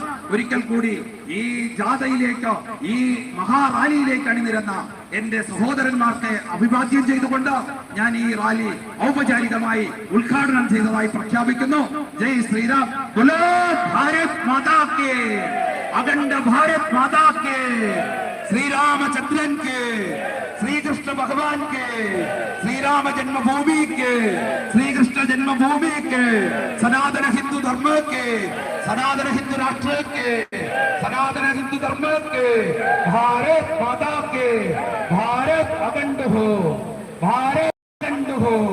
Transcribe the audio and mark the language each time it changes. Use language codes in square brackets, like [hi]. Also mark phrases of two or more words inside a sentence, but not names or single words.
[ml] ഒരിക്കൽ കൂടി ഈ ജാഥയിലേക്ക്, ഈ മഹാറാലിയിലേക്ക് അണിനിരന്ന എന്റെ സഹോദരന്മാർക്ക് അഭിവാദ്യം ചെയ്തുകൊണ്ട് ഞാൻ ഈ റാലി ഔപചാരികമായി ഉദ്ഘാടനം ചെയ്തതായി പ്രഖ്യാപിക്കുന്നു. [hi] जय श्रीराम, बोलो भारत माता के, अखंड भारत माता के, श्रीरामचंद्र के, श्री कृष्ण भगवान के, श्री राम जन्मभूमि के, श्री कृष्ण जन्मभूमि के, सनातन हिंदू धर्म के, सनातन हिंदू राष्ट्र के, सनातन हिंदू धर्म के, भारत माता के, भारत अखंड हो, भारत अखंड हो।